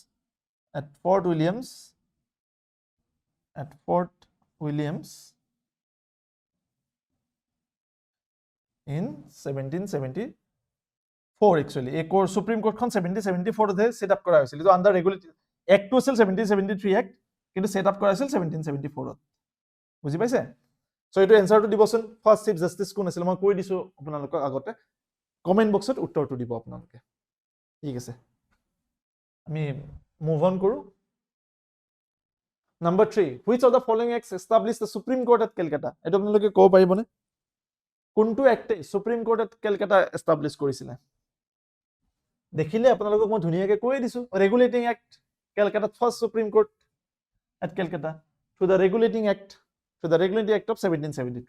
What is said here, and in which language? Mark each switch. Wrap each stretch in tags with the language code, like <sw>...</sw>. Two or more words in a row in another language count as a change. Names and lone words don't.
<en>in 1774 actually a court</en> <as>Supreme Court খন 1774 তে</as> <en>set up</en> <as>কৰা হৈছিল তো</as> <en>under regulatory act two</en> <as>আছিল 1773 এক্ট কিন্তু</as> <en>set up</en> <as>কৰা হৈছিল 1774 বুজি পাইছে সো এটো এনসাৰটো দিবচোন</as> <en>first chief justice</en> <as>কোন আছিল মই কৈ দিছো আপোনালোকক আগতে</as> <en>comment box</en> <as>উত্তৰটো দিব আপোনালোকে ঠিক আছে আমি মুভ অন কৰো</as> <en>Number 3, which of the following acts established the Supreme Court at Calcutta?</en> <as>এটো আপোনালোকে ক'ব পাৰিবনে? কোনটো এক্টে</as> <en>Supreme Court at Calcutta</en> <as>এষ্টাব্লিছ কৰিছিলে? দেখিলে আপোনালোকক মই ধুনীয়াকৈ কৈ দিছো,</as> <en>Regulating Act,</en> <as>কেলকাতাত</as> <en>first Supreme Court at Calcutta through the Regulating Act of 1773.</en>